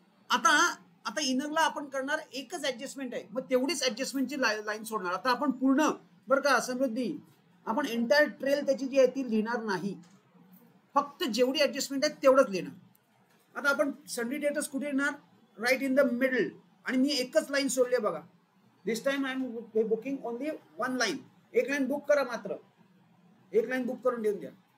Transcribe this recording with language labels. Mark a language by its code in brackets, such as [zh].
[mr] आता इनरला आपण करणार एकच ऍडजस्टमेंट आहे, मग तेवढीच ऍडजस्टमेंटची लाईन सोडणार. आता आपण पूर्ण बरं का समृद्धी, आपण एंटायर ट्रेल त्याची जी आहे ती लिहिणार नाही, फक्त जेवढी ऍडजस्टमेंट आहे तेवढंच लिहिणार. आता आपण सन्नी डेटर्स कुठे येणार? [en] Right in the middle. [mr] आणि मी एकच लाईन सोडली आहे बघा. [en] This time I am booking only one line. [mr] एक लाईन बुक करा, मात्र एक लाईन बुक करून देऊन द्या.